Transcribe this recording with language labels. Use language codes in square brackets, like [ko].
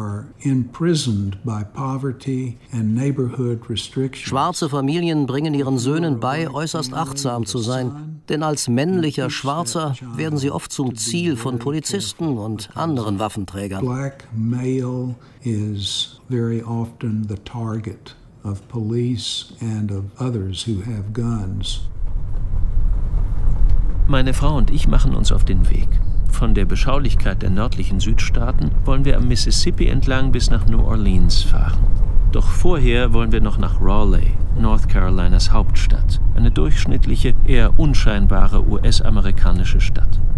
[de] Schwarze Familien bringen ihren Söhnen bei, äußerst achtsam zu sein, denn als männlicher Schwarzer werden sie oft zum Ziel von Polizisten und anderen Waffenträgern. [en] Black male is very often the target of police and of others who have guns. [de] Meine Frau und ich machen uns auf den Weg. Von der Beschaulichkeit der nördlichen Südstaaten wollen wir am Mississippi entlang bis nach New Orleans fahren. Doch vorher wollen wir noch nach Raleigh, North Carolinas Hauptstadt, eine durchschnittliche, eher unscheinbare US-amerikanische Stadt.